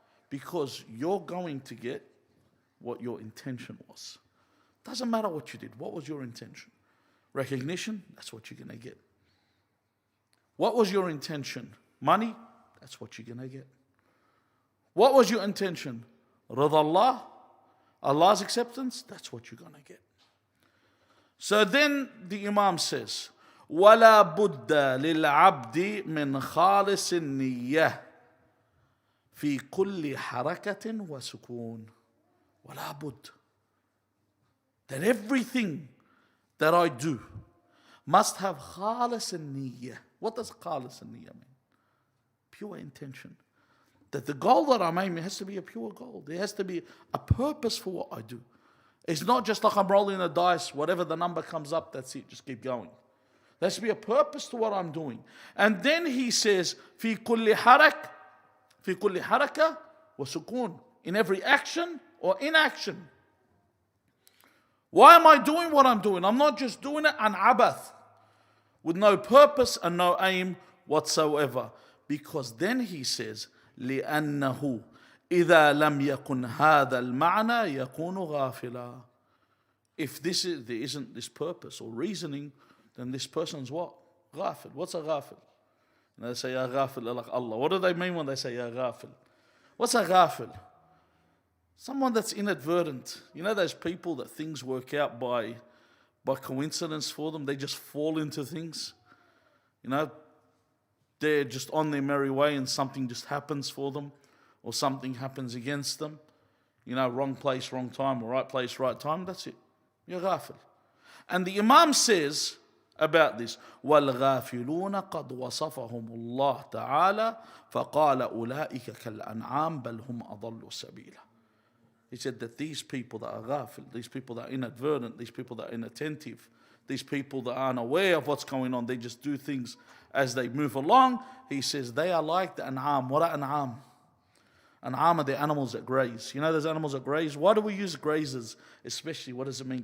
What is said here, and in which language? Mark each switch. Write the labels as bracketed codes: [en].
[en] Because you're going to get what your intention was. Doesn't matter what you did. What was your intention? Recognition? That's what you're going to get. What was your intention? Money? That's what you're going to get. What was your intention? Rida Allah? Allah's acceptance? That's what you're going to get. So then the Imam says, [ar] وَلَا بُدَّ لِلْعَبْدِ مِنْ خَالِصِ النِّيَّةِ في كل حركة وسكون. ولا بد. [en] That everything that I do must have خالص النية. What does خالص النية mean? Pure intention. That the goal that I'm aiming has to be a pure goal. There has to be a purpose for what I do. It's not just like I'm rolling a dice, whatever the number comes up, that's it, just keep going. There has to be a purpose to what I'm doing. And then he says, [ar] في كل حركة في كل حركة وسكون. [en] In every action or inaction. Why am I doing what I'm doing? I'm not just doing it an abath, with no purpose and no aim whatsoever. Because then he says, [ar] لأنه إذا لم يكن هذا المعنى يكون غافلا. [en] If there isn't this purpose or reasoning, then this person's what? Ghafil. What's a ghafil? And they say, Ya ghafil, like Allah. What do they mean when they say, Ya ghafil? What's a ghafil? Someone that's inadvertent. You know those people that things work out by coincidence for them? They just fall into things. You know, they're just on their merry way and something just happens for them, or something happens against them. You know, wrong place, wrong time, or right place, right time, that's it. You're ghafil. And the Imam says about this, [ar] وَالْغَافِلُونَ قَدْ وَصَفَهُمُ اللَّهُ تَعَالَى فَقَالَ أُولَٰئِكَ كَالْأَنْعَامِ بَلْ هُمْ أَضَلُّ سَبِيلًا. [en] He said that these people that are ghafil, these people that are inadvertent, these people that are inattentive, these people that aren't aware of what's going on, they just do things as they move along. He says they are like the an'am. What are an'am? An'am are the animals that graze. You know those animals that graze? Why do we use grazers? Especially, what does it mean?